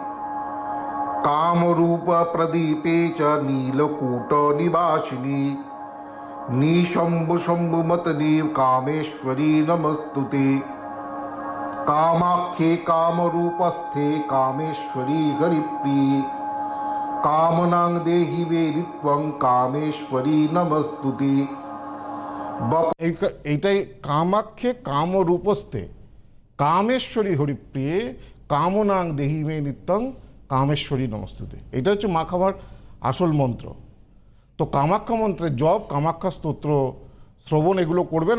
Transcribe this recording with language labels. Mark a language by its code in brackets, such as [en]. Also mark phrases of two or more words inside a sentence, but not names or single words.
[sa] कामरूप प्रदीपे च नीलकूट निवासिनी निशंभु शंभुमतनी कामेश्वरी नमस्तुते। कामाख्ये कामरूपस्थे कामेश्वरी हरिप्रिये कामनां देहि वेदित्वं कामेश्वरी नमस्तुते। এইটাই কামাখ্যে কামরূপস্থে কামেশ্বরী হরিপ্রিয়ে কামনাং দেহি মে নিত্যং কামেশ্বরী নমস্তুতে। [bn] এটা হচ্ছে মা খাবার আসল মন্ত্র। তো কামাখ্যা মন্ত্রের জপ, কামাখ্যা স্তোত্র শ্রবণ, এগুলো করবেন।